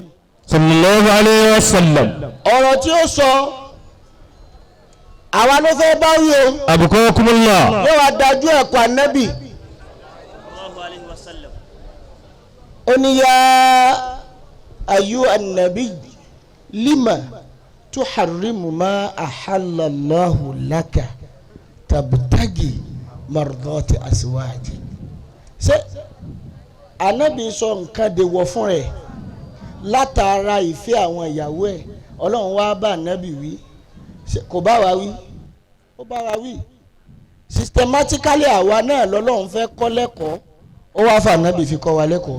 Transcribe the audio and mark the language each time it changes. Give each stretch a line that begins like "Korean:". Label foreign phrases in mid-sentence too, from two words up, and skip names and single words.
Arabic: صلى الله عليه وسلم.
Yoruba: ọ̀rọ̀ tí ó sọ àwa ló fẹ́ bá wí o Abukakumullah. yóò wá dájú ẹ̀kọ́ ànábì. ó ní
Arabic: يا أيها النبي لم تحرم ما أحل الله لك تبتغي مرضات أزواجك.
Yoruba: ṣé ànábì sọ nǹkan de wọ fún rẹ̀ látara ìfẹ́ àwọn ìyàwó ẹ̀ ọlọ́run wá bá ànábì wí kò bá wa wí ó bá wa wí systematically àwa náà lọ́lọ́run fẹ́ kọ́ lẹ́kọ̀ọ́ ó wá fà ànábì fi kọ́ wa lẹ́kọ̀ọ́.